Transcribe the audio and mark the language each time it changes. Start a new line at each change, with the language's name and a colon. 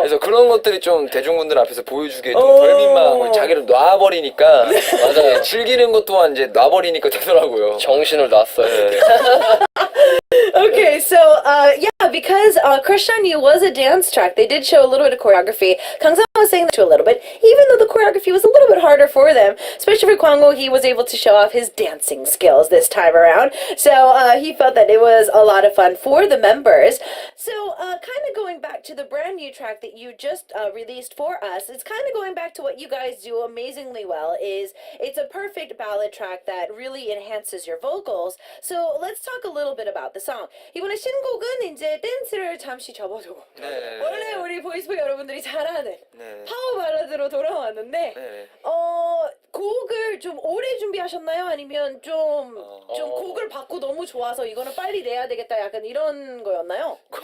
Korean: 그래서 그런 것들이 좀 대중분들 앞에서 보여주기에 좀 덜 민망하고 자기를 놔버리니까 맞아요. 즐기는 것 또한 이제 놔버리니까 되더라고요. 정신을 놨어요.
English: Okay, so because Krishan Yu was a dance track, they did show a little bit of choreography. Kang Sang was saying that too a little bit, even though the choreography was a little bit harder for them, especially for Kwangho, he was able to show off his dancing skills this time around. So he felt that it was a lot of fun for the members. So kind of going back to the brand new track that you just released for us, it's kind of going back to what you guys do amazingly well. It's a perfect ballad track that really enhances your vocals. So let's talk a little bit about the song.
Korean: 이번에 신곡은 이제 댄스를 잠시 접어두고 네. 원래 우리 보이스퍼 여러분들이 잘 아는 네. 파워 발라드로 돌아왔는데 네. 곡을 좀 오래 준비하셨나요? 아니면 좀 곡을 받고 너무 좋아서 이거는 빨리 내야 되겠다 약간 이런 거였나요?